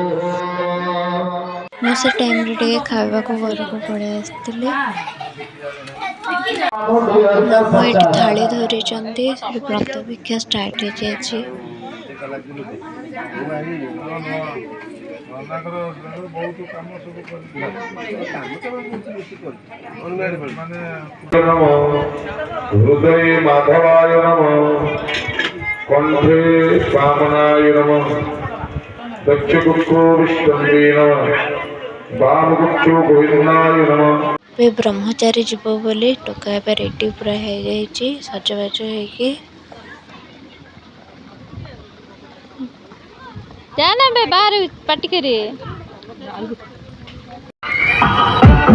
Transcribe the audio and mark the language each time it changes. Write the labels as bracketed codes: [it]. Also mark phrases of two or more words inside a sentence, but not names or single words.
[or] ମୁଁ ସେ ଟାଇମ୍ରେ ଟିକେ ଖାଇବାକୁ ଘରକୁ ପଳେଇ ଆସିଥିଲି। ମାମୁଁ ଏଠି ଥାଳି ଧରିଛନ୍ତି, ସେଠି ବ୍ରତ ଭିକ୍ଷା ଷ୍ଟାର୍ଟ ହେଇଯାଇଛି। [sa] हृदय माधवाय नमः, कंठे वामनाय नमः, दक्षगुप्तो विष्णवे नमः, वामगुप्तो गोविंदाय नमः। [or] ଏବେ ବ୍ରହ୍ମଚାରୀ ଯିବ ବୋଲି ଟୋକା ଏବେ ରେଡ଼ି ପୁରା ହେଇଯାଇଛି ସଜବାଜ ହେଇକି। ଯା ନା ବେ ବାହାରେ ପାଟି କରି।